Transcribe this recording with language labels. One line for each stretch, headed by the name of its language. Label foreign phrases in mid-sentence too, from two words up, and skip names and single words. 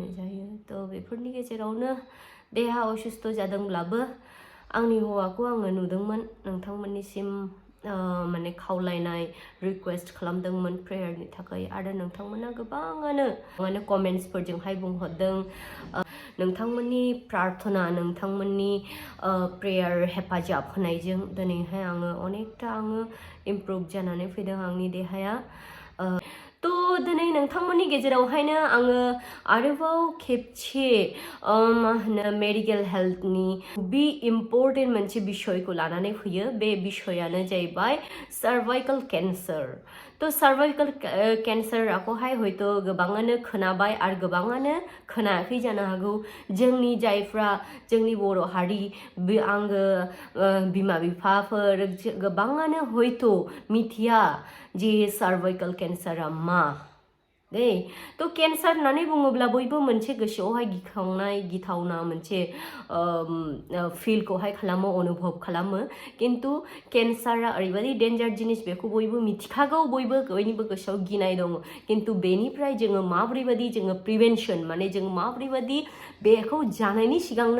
Bodo: जायो थ' बेफोरनि गेजेरावनो देहा असुस्थ जादोंब्लाबो आंनि हौवाखौ आङो नुदोंमोन नोंथांमोननिसिम माने खावलायनाय रिक्वेस्ट खालामदोंमोन प्रेयारनि थाखाय आरो नोंथांमोना गोबाङानो कमेन्ट्सफोरजोंहाय बुंहरदों नोंथांमोननि प्रार्थना नोंथांमोननि प्रेयार हेफाजाब होनायजों दिनैहाय आङो अनेकथा आङो इमप्रुभ जानानै फैदों आंनि देहाया तो दिनै नोंथांमोननि गेजेरावहायनो आङो आरोबाव खेबसे मा होनो
English: medical health very important
Bodo: मोनसे बिषयखौ लानानै फैयो बे बिषयानो जाहैबाय
English: cervical cancer
Bodo: तो
English: cervical cancer
Bodo: खौहाय हयथ' गोबाङानो खोनाबाय आरो गोबाङानो खोनायाखै जानो हागौ जोंनि जायफ्रा जोंनि बर' हारि आंगो बिमा बिफाफोर गोबाङानो हयथ' मिथिया जे
English: cervical cancer
Bodo: आ मा दे तो केन्सार होननानै बुङोब्ला बयबो मोनसे गोसोआवहाय गिथावना मोनसे फिलखौहाय खालामो अनुभव खालामो किन्तु केन्सारा ओरैबायदि डेन्जार जिनिस बेखौ बयबो मिथिखागौ बयनिबो गोसोआव गिनाय दङ किन्तु बेनिफ्राय जोङो माबोरैबायदि जोङो प्रिभेन्सन माने जों माबोरैबायदि बेखौ जानायनि सिगांनो